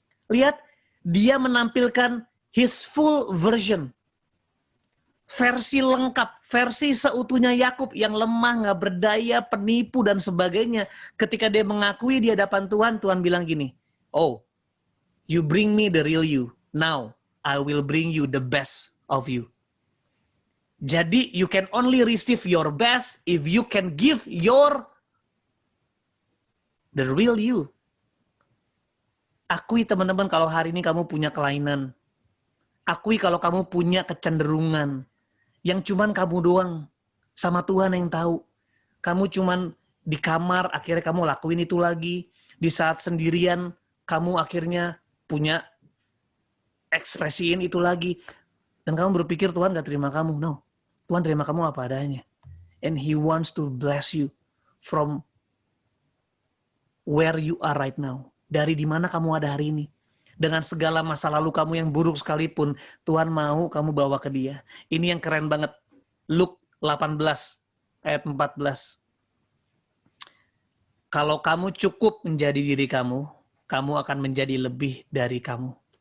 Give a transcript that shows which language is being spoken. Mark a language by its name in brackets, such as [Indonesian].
[Indonesian] Lihat, dia menampilkan [English] his full version. [Indonesian] Versi lengkap, versi seutuhnya Yakub yang lemah, nggak berdaya, penipu, dan sebagainya. Ketika dia mengakui di hadapan Tuhan, Tuhan bilang gini, [English] oh, you bring me the real you. Now, I will bring you the best of you. Jadi, you can only receive your best if you can give the real you. [Indonesian] Akui teman-teman kalau hari ini kamu punya kelainan. Akui kalau kamu punya kecenderungan yang cuman kamu doang sama Tuhan yang tahu. Kamu cuman di kamar akhirnya kamu lakuin itu lagi. Di saat sendirian kamu akhirnya punya ekspresiin itu lagi. Dan kamu berpikir Tuhan gak terima kamu. No, Tuhan terima kamu apa adanya. [English] And He wants to bless you from where you are right now. [Indonesian] Dari dimana kamu ada hari ini. Dengan segala masa lalu kamu yang buruk sekalipun, Tuhan mau kamu bawa ke Dia. Ini yang keren banget. Luke 18 ayat 14. Kalau kamu cukup menjadi diri kamu, kamu akan menjadi lebih dari kamu.